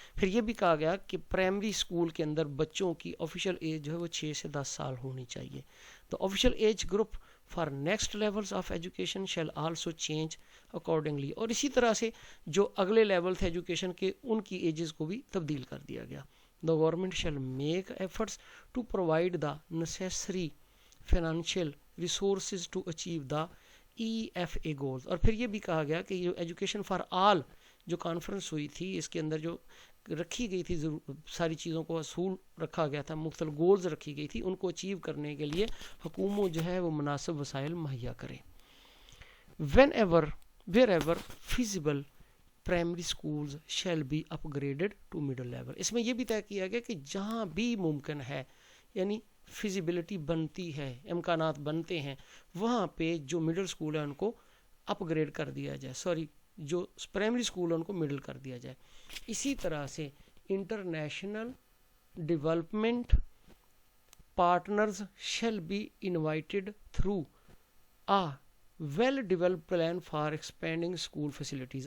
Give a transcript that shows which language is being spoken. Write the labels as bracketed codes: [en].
[ur] پھر یہ بھی کہا گیا کہ پرائمری اسکول کے اندر بچوں کی آفیشیل ایج جو ہے وہ 6 سے 10 سال ہونی چاہیے. [en] تو official age group for next levels of education shall also change accordingly. [ur] اور اسی طرح سے جو اگلے لیول تھے ایجوکیشن کے ان کی ایجز کو بھی تبدیل کر دیا گیا. [en] The government shall make efforts to provide the necessary financial resources to achieve the EFA goals. [ur] اور پھر یہ بھی کہا گیا کہ جو ایجوکیشن فار آل جو کانفرنس ہوئی تھی اس کے اندر جو رکھی گئی تھی ساری چیزوں کو اصول رکھا گیا تھا, مختلف گولز رکھی گئی تھی, ان کو اچیو کرنے کے لیے حکومت جو ہے وہ مناسب وسائل مہیا کرے. [en] wherever feasible primary schools shall be upgraded to middle level. [ur] اس میں یہ بھی طے کیا گیا کہ جہاں بھی ممکن ہے, یعنی فیزیبلٹی بنتی ہے, امکانات بنتے ہیں, وہاں پہ جو مڈل اسکول ہے ان کو اپ گریڈ کر دیا جائے, جو پرائمری اسکول ہے ان کو مڈل کر دیا جائے. [en] اسی طرح سے international development partners shall be invited through a well develop plan for expanding school facilities.